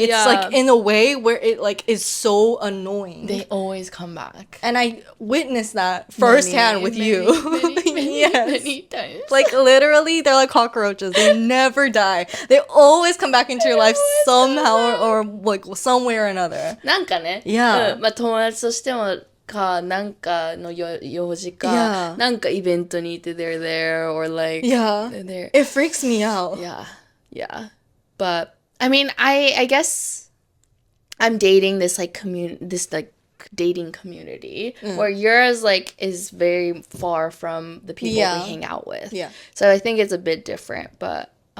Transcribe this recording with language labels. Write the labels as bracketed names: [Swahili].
[English] It's like in a way where it like is so annoying. They always come back. And I witnessed that firsthand with you. Many times. Like literally, they're like cockroaches. They never die. They always come back into your life somehow or like some way or another. [Japanese] なんかね。 [English] Yeah. [Japanese] まあ友達としてもかなんかの用事か、 [English] Yeah. [Japanese] なんかイベントにいて [English] they're there or like Yeah. they're there. It freaks me out. Yeah. But I mean, I guess I'm dating this like dating community where yours like is very far from the people we hang out with. Yeah. So I think it's a bit different, but